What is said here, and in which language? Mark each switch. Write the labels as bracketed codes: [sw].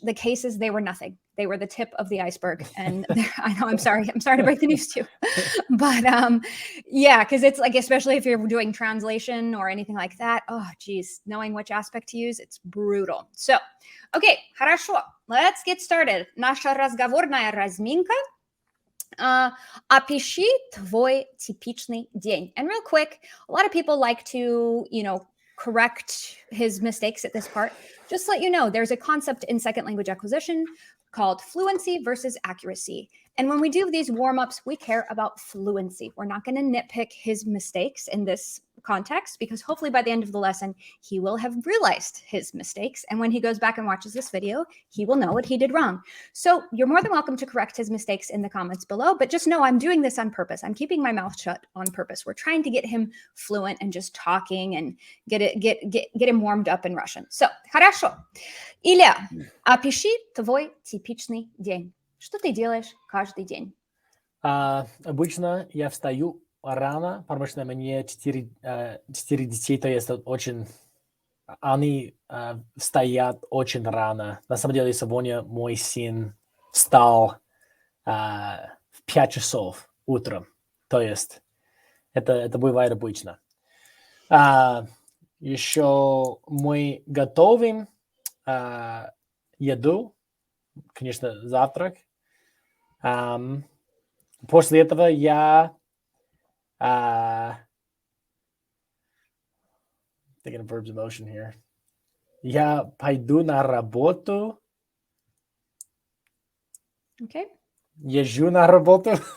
[en] The cases, they were nothing. They were the tip of the iceberg. And I know, I'm sorry to break the news to you. But yeah, because it's like, especially if you're doing translation or anything like that, oh geez, knowing which aspect to use, it's brutal. So, okay, хорошо, let's get started. [ru] Наша разговорная разминка. Опиши твой типичный день. [en] And real quick, a lot of people like to, correct his mistakes at this part. Just to let you know, there's a concept in second language acquisition called fluency versus accuracy. And when we do these warm-ups, we care about fluency. We're not going to nitpick his mistakes in this context, because hopefully by the end of the lesson, he will have realized his mistakes. And when he goes back and watches this video, he will know what he did wrong. So you're more than welcome to correct his mistakes in the comments below, but just know I'm doing this on purpose. I'm keeping my mouth shut on purpose. We're trying to get him fluent and just talking and get him warmed up in Russian. So, хорошо. [ru] Илья, опиши твой типичный день. Что ты делаешь каждый день? Обычно я встаю рано, потому что мне 4 детей, то есть очень... Они встают очень рано. На самом деле, сегодня мой сын встал в 5 часов утром. То есть это бывает обычно. Еще мы готовим еду, конечно, завтрак. После этого я [en] thinking of verbs of motion here. [ru] Я пойду на работу. [en] Okay. [ru] Езжу на работу.